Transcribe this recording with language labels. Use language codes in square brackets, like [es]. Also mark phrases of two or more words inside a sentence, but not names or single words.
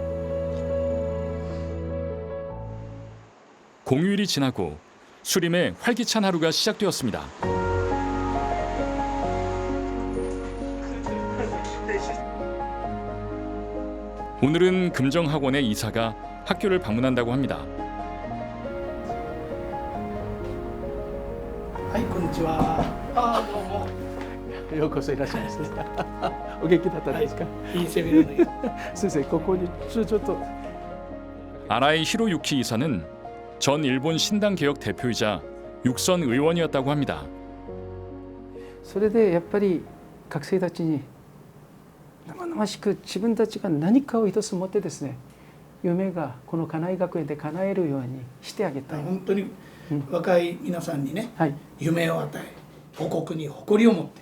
[ko] 공휴일이 지나고 수림의 활기찬 하루가 시작되었습니다. 오늘은 금정학원의 이사가 학교를 방문한다고 합니다. [ja] はいこんにちは。あどうも。ようこそいらっしゃいました。お元気だったですか。いいセミナーで。先生ここにちょっと。 [ko] 아라이 히로유키 이사는 전 일본 신당 개혁 대표이자 육선 의원이었다고 합니다. [ja] それでやっぱり学生たちに生々しく自分たちが何かを一つ持ってですね、夢がこの金井学園で叶えるようにしてあげたい。本当に若い皆さんにね、はい、夢を与え、母国に誇りを持って、